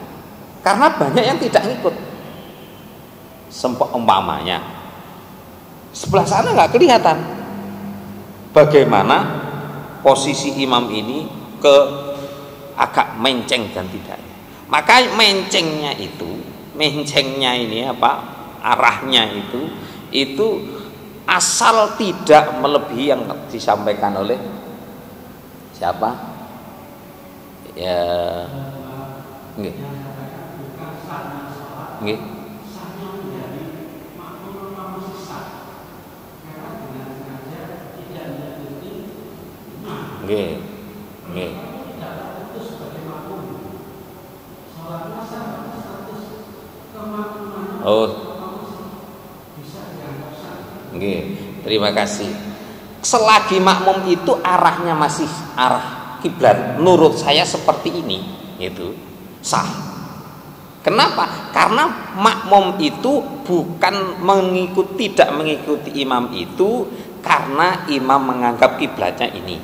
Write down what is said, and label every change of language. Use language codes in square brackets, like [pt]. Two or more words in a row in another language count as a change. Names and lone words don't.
[id] Karena banyak yang tidak ngikut. Umpamanya sebelah sana nggak kelihatan bagaimana posisi imam ini ke agak menceng dan tidaknya. Maka mencengnya ini apa? Arahnya itu asal tidak melebihi yang disampaikan oleh siapa? Ya, nggih. [jv] Nggih. Nggih. Nggih. [id] Oh. Nggih, terima kasih. Selagi makmum itu arahnya masih arah kiblat, menurut saya seperti ini, itu sah. Kenapa? Karena makmum itu bukan tidak mengikuti imam itu karena imam menganggap kiblatnya ini.